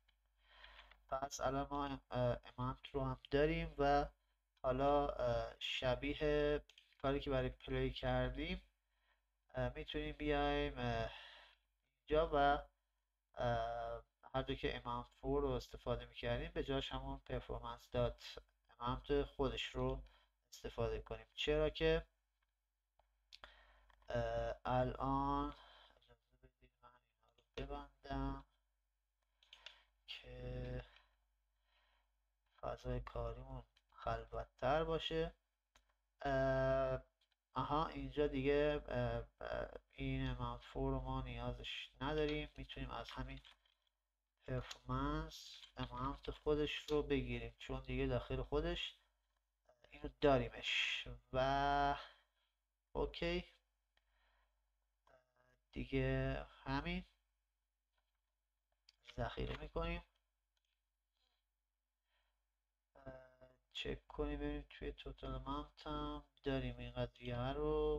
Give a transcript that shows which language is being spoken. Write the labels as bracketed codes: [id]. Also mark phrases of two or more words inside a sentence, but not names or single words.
[fa] پس الان ما amount رو هم داریم و حالا شبیه کاری که برای پلی کردیم میتونیم بیایم اینجا و هر جا که amount4 رو استفاده میکردیم به جاش همون [en] performance dot amount [fa] خودش رو استفاده کنیم. چرا که الان اجازه بدید من اینا رو ببندم که فضای کاریمون خلوت‌تر باشه. آها اینجا دیگه این amount4 رو ما نیازش نداریم، میتونیم از همین [en] performance amount [fa] خودش رو بگیریم چون دیگه داخل خودش اینو داریمش و اوکی دیگه همین ذخیره میکنیم. چک کنیم ببینیم توی [en] total amount [fa] هم داریم این قضیه رو.